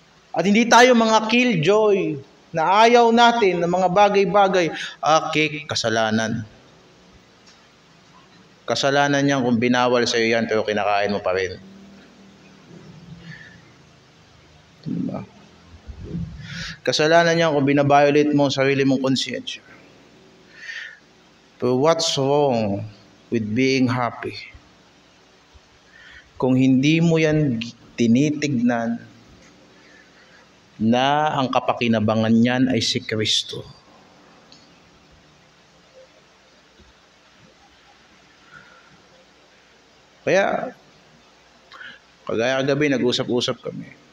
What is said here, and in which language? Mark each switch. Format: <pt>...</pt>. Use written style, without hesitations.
<tl>At hindi tayo mga killjoy na ayaw natin ng mga bagay-bagay. Kasalanan. Kasalanan niyan kung binawal sa iyo yan pero kinakain mo pa rin. Diba? Kasalanan niyan kung binabiolate mo ang sarili mong konsensya.</tl> <en>But what's wrong with being happy?</en> <tl>Kung hindi mo yan tinitignan na ang kapakinabangan niyan ay si Kristo. Kaya, kagaya gabi, nag-usap-usap kami.</tl>